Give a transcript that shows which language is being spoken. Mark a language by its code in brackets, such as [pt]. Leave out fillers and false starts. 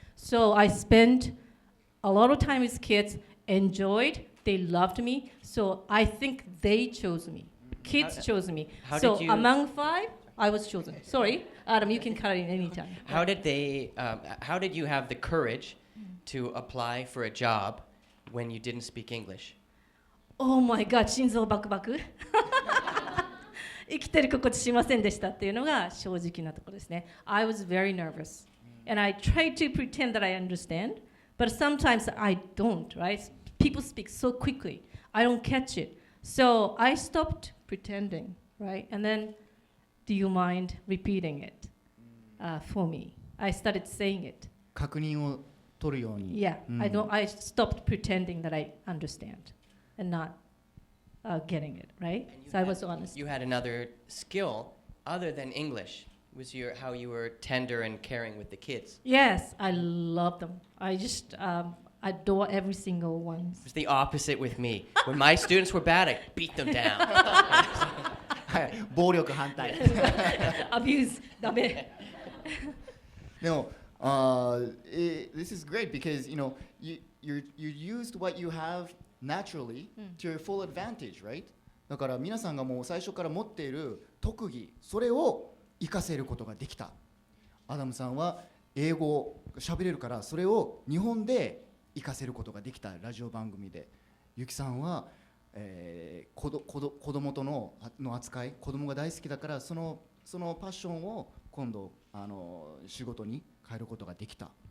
[en] So I spent a lot of time with kids, enjoyed, they loved me, so I think they chose me. Kids chose me. So among 5, I was chosen. Sorry, Adam, you can cut in any time. How did you have the courage to apply for a job when you didn't speak English? Oh my God, [ja] 心臓バクバク生きてる心地しませんでしたっていうのが正直なところですね。 [en] I was very nervous. And I tried to pretend that I understand, but sometimes I don't, right? People speak so quickly. I don't catch it. So I stopped pretending, right? And then, do you mind repeating it for me? I started saying it. [ja] 確認を取るように。 [en] Yeah, I stopped pretending that I understand and not getting it, right? So I was honest. You had another skill other than English. Was how you were tender and caring with the kids. Yes, I love them. I just adore every single one. It was the opposite with me. When my students were bad, I beat them down. [ja] はい、暴力反対。 [en] Abuse, [ja] ダメ。でも、 [en] this is great because you used what you have naturally to your full advantage, right? [ja] だから皆さんがもう最初から持っている特技、それを活かせることができた。アダムさんは英語を喋れるから、それを日本で活かせることができたラジオ番組で。ユキさんは、子供との扱い、子供が大好きだから、そのパッションを今度仕事に変えることができた。